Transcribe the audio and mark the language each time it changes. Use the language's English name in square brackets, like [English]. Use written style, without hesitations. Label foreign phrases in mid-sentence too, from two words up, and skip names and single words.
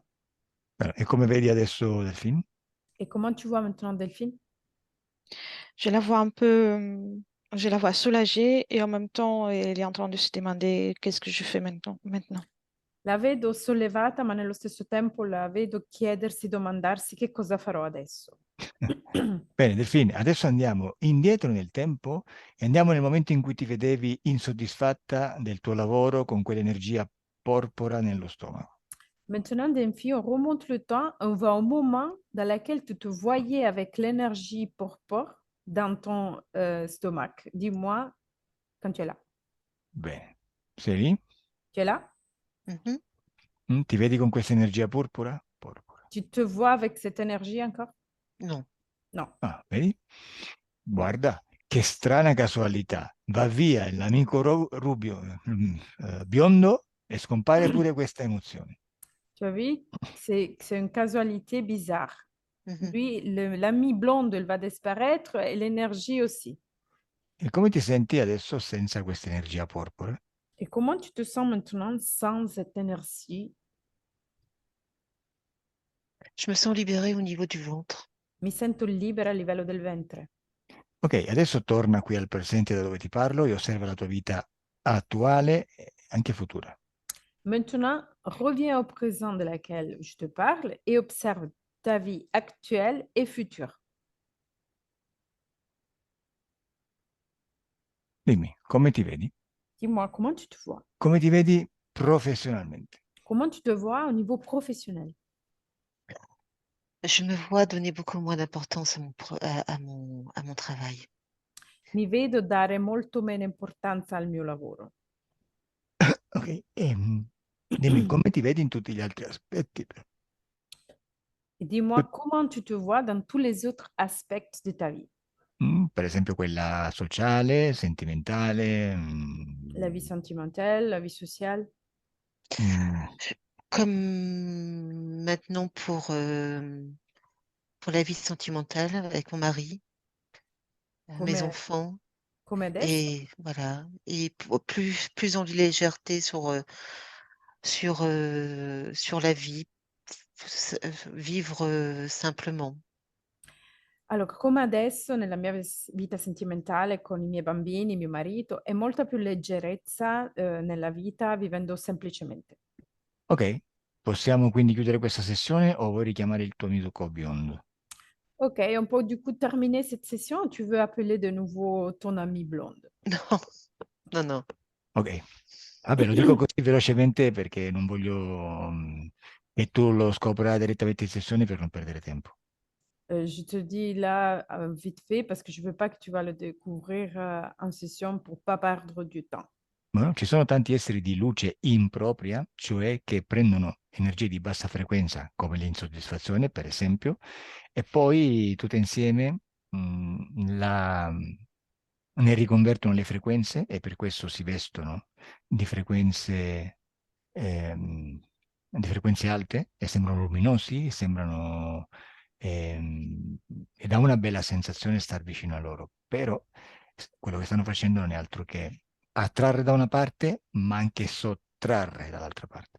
[Italian] E come vedi adesso Delfin? [French] Et comment tu vois maintenant Delphine? Je la vois un peu, je la vois soulagée et en même temps, elle est en train de se demander qu'est-ce que je fais maintenant. [Italian] La vedo sollevata, ma nello stesso tempo la vedo chiedersi, domandarsi che cosa farò adesso. Bene, Delfine, adesso andiamo indietro nel tempo e andiamo nel momento in cui ti vedevi insoddisfatta del tuo lavoro con quell'energia porpora nello stomaco. [French] Maintenant, Demfi, on remonte le temps, on va au moment dans lequel tu te voyais avec l'énergie porpore dans ton stomac. Dis-moi quand tu es là. [Italian] Bene. Sei lì? [French] Tu es là? Mhm. [Italian] Ti vedi con questa energia purpura? Porpora. [French] Tu te vois avec cette énergie encore? Non. Non. [Italian] Ah, vedi? Guarda, che strana casualità. Va via l'amico Rubio, biondo, e scompare pure questa emozione. [French] Tu as vu? C'est une casualité bizarre. Mhm. Lui, l'ami blonde, il va disparaître et l'énergie aussi. [Italian] E come ti senti adesso senza questa energia porpora? Et comment tu te sens maintenant sans cette énergie? [French] Je me sens libérée au niveau du ventre. [Italian] Mi sento libera a livello del ventre. Ok, adesso torna qui al presente da dove ti parlo e osserva la tua vita attuale e anche futura. [French] Maintenant, reviens au présent de laquelle je te parle et observe ta vie actuelle et future. [Italian] Dimmi, come ti vedi? [French] Dis-moi, comment tu te vois? [Italian] Come ti vedi professionalmente? [French] Comment tu te vois au niveau professionnel? Je me vois donner beaucoup moins d'importance à mon travail. [Italian] Mi vedo dare molto meno importanza al mio lavoro. Ok, dimmi come ti vedi in tutti gli altri aspetti? [French] Et dis-moi, comment tu te vois dans tous les autres aspects de ta vie? [Italian] Per esempio quella sociale, sentimentale, [French] La vie sentimentale, la vie sociale, mm, Comme maintenant pour la vie sentimentale avec mon mari, mes [Italian] come, [French] enfants, [Italian] come adesso. [French] et voilà. Et plus en légèreté sur la vie, vivre simplement. [Italian] Allora, come adesso nella mia vita sentimentale con i miei bambini, mio marito, è molta più leggerezza nella vita vivendo semplicemente. ok, possiamo quindi chiudere questa sessione o vuoi richiamare il tuo amico biondo? [French] Ok, on peut du coup terminer cette session. Tu veux appeler de nouveau ton ami blonde? Non, non, non. [Italian] Ok, vabbè, lo dico così velocemente perché non voglio che tu lo scopra direttamente in sessione per non perdere tempo. [French] Je te dis là vite fait parce que je veux pas que tu vas le découvrir en session pour pas perdre du temps. [Italian] Ma ci sono tanti esseri di luce impropria, cioè che prendono energie di bassa frequenza, come l'insoddisfazione, per esempio, e poi tutte insieme ne riconvertono le frequenze e per questo si vestono di frequenze, ehm, di frequenze alte e sembrano luminosi, sembrano, e dà una bella sensazione star vicino a loro, però quello che stanno facendo non è altro che attrarre da una parte, ma anche sottrarre dall'altra parte.